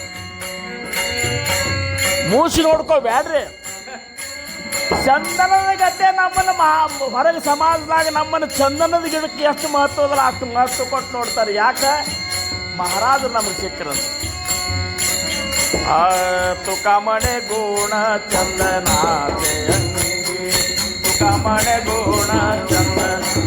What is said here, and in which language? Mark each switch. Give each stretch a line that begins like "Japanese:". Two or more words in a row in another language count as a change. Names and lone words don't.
Kannada: ಮೂಸಿ ನೋಡ್ಕೋಬ್ಯಾಡ್ರಿ. ಚಂದನದ ಗತೆ ನಮ್ಮನ್ನು ಹೊರಗೆ ಸಮಾಜದಾಗ ನಮ್ಮನ್ನು ಚಂದನದ ಗಿಡಕ್ಕೆ ಎಷ್ಟು ಮಹತ್ವ ಅದಲ್ಲ ಅಷ್ಟು ಮಹತ್ವ ಕೊಟ್ಟು ನೋಡ್ತಾರೆ. ಯಾಕೆ? ಮಹಾರಾಜರು ನಮಗೆ ಸಿಕ್ಕರಂತ.
Marathi: ತುका म्हणे गुण चंदनाचे अंगी, तुका म्हणे गुण चंदन.